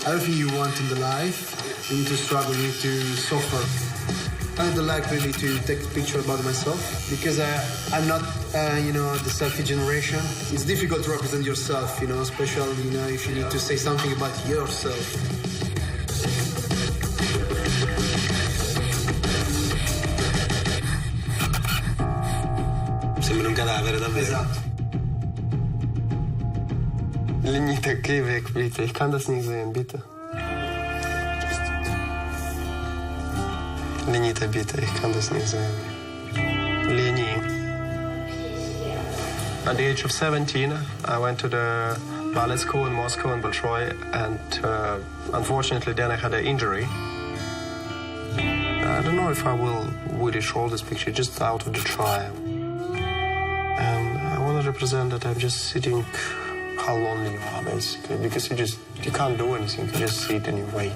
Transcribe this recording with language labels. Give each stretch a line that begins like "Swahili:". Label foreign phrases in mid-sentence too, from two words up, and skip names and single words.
English: Everything you want in the life, you need to struggle, you need to suffer. I would like really to take a picture about myself because I'm not, the selfie generation. It's difficult to represent yourself, especially, if you need to say something about yourself.
Italian: Sembra un cadavere, davvero. Esatto.
German: Lignite, geh weg, bitte. Ich kann das nicht sehen, bitte. Lignite, bitte. Ich kann das nicht sehen. Leni.
English: At the age of 17, I went to the ballet school in Moscow and Bolshoi, and unfortunately then I had an injury. I don't know if I will really show this picture, just out of the trial. And I want to represent that I'm just sitting, how lonely you are, basically, because you can't do anything, you just sit and you wait.